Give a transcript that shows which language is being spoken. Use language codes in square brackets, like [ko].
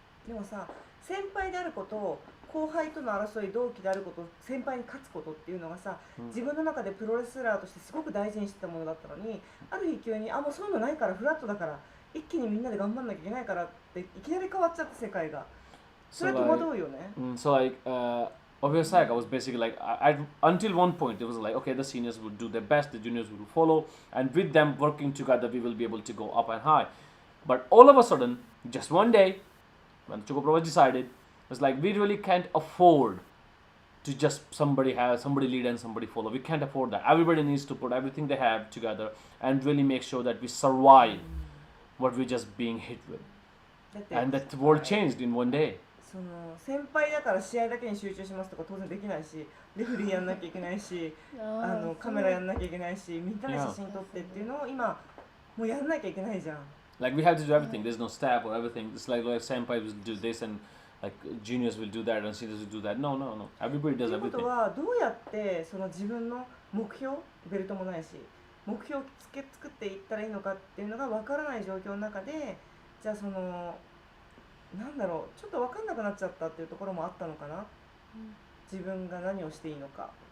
[ja] でもさ、先輩であること後輩との争い、同期であること、先輩に勝つことっていうのがさ、自分の中でプロレスラーとしてすごく大事にしてたものだったのに、ある日急にもうそういうのないからフラットだから一気にみんなで頑張んなきゃいけないからっていきなり変わっちゃった世界が。それ戸惑うよね。 [en] So like Obvious Saga was basically like until one point it was like okay, the seniors would do their best, the juniors would follow, and with them working together we will be able to go up and high. But all of a sudden, just one day, when ChocoPro was decided, it's like we really can't afford to just somebody lead and somebody follow. We can't afford that. Everybody needs to put everything they have together and really make sure that we survive what we're just being hit with. And that world changed in one day. [ja] その先輩だから試合だけに集中しますとか当然できないし、レフェリーやんなきゃいけないし、カメラやんなきゃいけないし、みんなで写真撮ってっていうのを今もうやんなきゃいけないじゃん。 [en] Like we have to do everything. There's no staff or everything. It's like senpai will do this and like juniors will do that and seniors will do that. No. Everybody does everything. [ja] ということはどうやってその自分の目標、ベルトもないし、目標を作っていったらいいのかっていうのがわからない状況の中で、じゃあそのなんだろう、ちょっとわかんなくなっちゃったっていうところもあったのかな。自分が何をしていいのか。